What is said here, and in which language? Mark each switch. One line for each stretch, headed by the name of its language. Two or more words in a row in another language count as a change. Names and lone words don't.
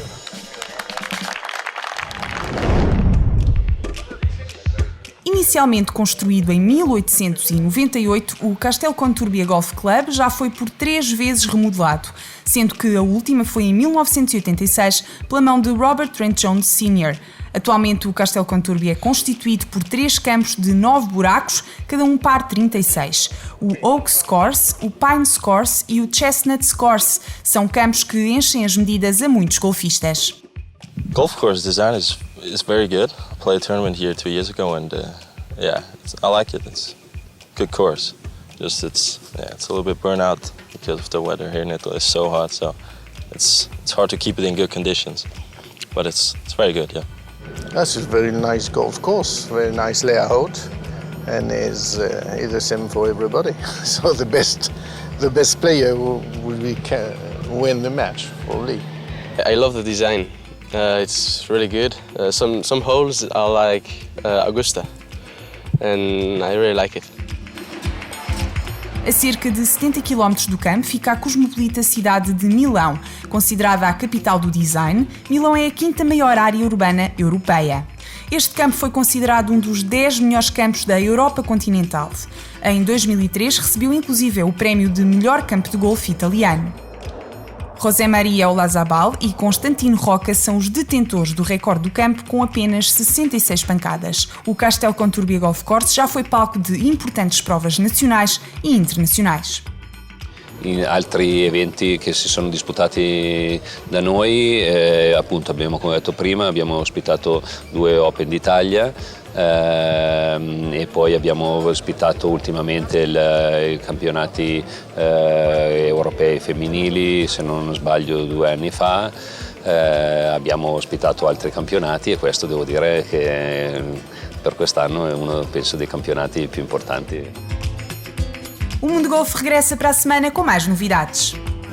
Portuguese: Inicialmente construído em 1898, o Castel Conturbia Golf Club já foi por 3 vezes remodelado, sendo que a última foi em 1986 pela mão de Robert Trent Jones Sr. Atualmente o Castel Conturbia é constituído por 3 campos de 9 buracos, cada um par 36. O Oaks Course, o Pines Course e o Chestnuts Course são campos que enchem as medidas a muitos golfistas.
English: Golf course design is very good. I played a tournament here 2 years ago, and I like it. It's a good course. Just it's a little bit burnt out because of the weather here in Italy. It's so hot, so it's hard to keep it in good conditions. But it's very good, yeah. That's a very nice golf course, very nice layout, and is the same for everybody. So the best player will win the match, probably. I love the design. It's really good. Some holes are like Augusta, and I really like it.
Portuguese: A cerca de 70 km do campo fica a cosmopolita cidade de Milão. Considerada a capital do design, Milão é a 5ª maior área urbana europeia. Este campo foi considerado um dos 10 melhores campos da Europa Continental. Em 2003 recebeu inclusive o prémio de melhor campo de golfe italiano. José Maria Olazabal e Constantino Roca são os detentores do recorde do campo com apenas 66 pancadas. O Castel Conturbia Golf Course já foi palco de importantes provas nacionais e internacionais.
Italian: In altri eventi che si sono disputati da noi, appunto abbiamo, come ho detto prima, abbiamo ospitato 2 Open d'Italia e poi abbiamo ospitato ultimamente i campionati europei femminili, se non sbaglio 2 anni fa. Abbiamo ospitato altri campionati e questo devo dire che per quest'anno è uno, penso, dei campionati più importanti.
Portuguese: O Mundo Golf regressa para a semana com mais novidades.